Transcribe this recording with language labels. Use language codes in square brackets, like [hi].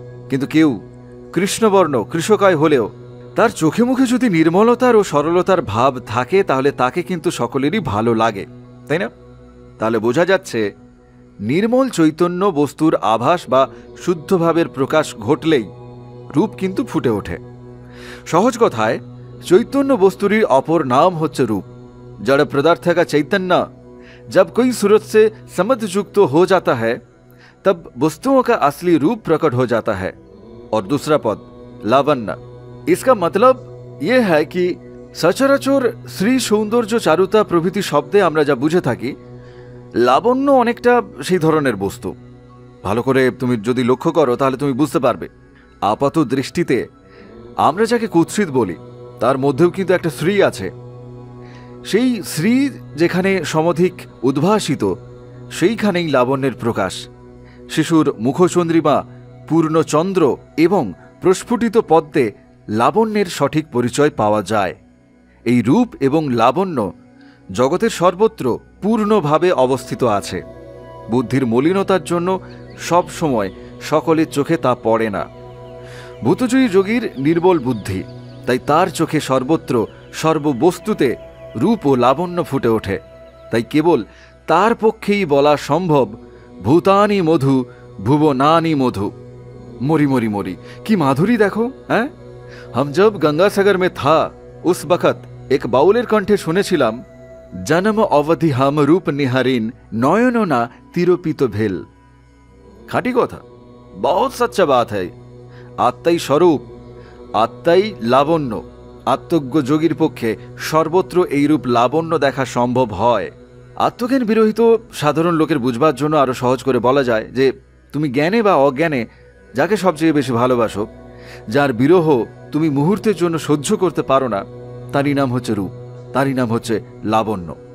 [bn] কিন্তু কেউ কৃষ্ণবর্ণ কৃষকায় হলেও তার চোখে মুখে যদি নির্মলতার ও সরলতার ভাব থাকে, তাহলে তাকে কিন্তু সকলেরই ভালো লাগে, তাই না? তাহলে বোঝা যাচ্ছে নির্মল চৈতন্য বস্তুর আভাস বা শুদ্ধভাবের প্রকাশ ঘটলেই রূপ কিন্তু ফুটে ওঠে। সহজ কথায় চৈতন্য বস্তুরই অপর নাম হচ্ছে রূপ। [hi] जड़ पदार्थ का चैतन्य जब कोई सूरत से समझयुक्त हो जाता है, तब वस्तुओं का असली रूप प्रकट हो जाता है। और दूसरा पद लावण्य, इसका मतलब यह है कि सचराचर श्री सौंदर्य चारुता प्रभृति शब्दे [bn] আমরা যা বুঝে থাকি, লাবণ্য অনেকটা সেই ধরনের বস্তু। ভালো করে তুমি যদি লক্ষ্য করো তাহলে তুমি বুঝতে পারবে। আপাত দৃষ্টিতে আমরা যাকে কুৎসিত বলি তার মধ্যেও কিন্তু একটা শ্রী আছে। সেই শ্রী যেখানে সমধিক উদ্ভাসিত, সেইখানেই লাবণ্যের প্রকাশ। শিশুর মুখচন্দ্রিমা, পূর্ণচন্দ্র এবং প্রস্ফুটিত পদ্মে লাবণ্যের সঠিক পরিচয় পাওয়া যায়। এই রূপ এবং লাবণ্য জগতের সর্বত্র পূর্ণভাবে অবস্থিত আছে। বুদ্ধির মলিনতার জন্য সব সময় সকলের চোখে তা পড়ে না। ভূতজয়ী যোগীর নির্বল বুদ্ধি, তাই তার চোখে সর্বত্র সর্ববস্তুতে রূপ ও লাবণ্য ফুটে ওঠে। তাই কেবল তার পক্ষেই বলা সম্ভব [sa] ভূতানি মধু ভুবনানি মধু। [bn] মরি মরি মরি, কি মাধুরী দেখো। [hi] হ্যাঁ, हम जब गंगासागर में था उस वक्त एक बाउलेर कंठे [bn] শুনেছিলাম, [hi] जन्म अवधि हम रूप निहारीन नयन ना तिरोपित भेल। खाटी कथा, बहुत सच्चा बात है। आत्माई स्वरूप, आत्माई लावण्य। [bn] आत्मज्ञ যোগীর পক্ষে সর্বত্র এই রূপ লাবণ্য দেখা সম্ভব হয়। আত্মজ্ঞান বিরহিত সাধারণ লোকের বুঝবার জন্য আরো সহজ করে বলা যায় যে তুমি জ্ঞানে বা অজ্ঞানে যাকে সবচেয়ে বেশি ভালোবাসো, যার বিরহ তুমি মুহূর্তের জন্য সহ্য করতে পারো না, তারই নাম হচ্ছে রূপ, তারই নাম হচ্ছে লাবণ্য।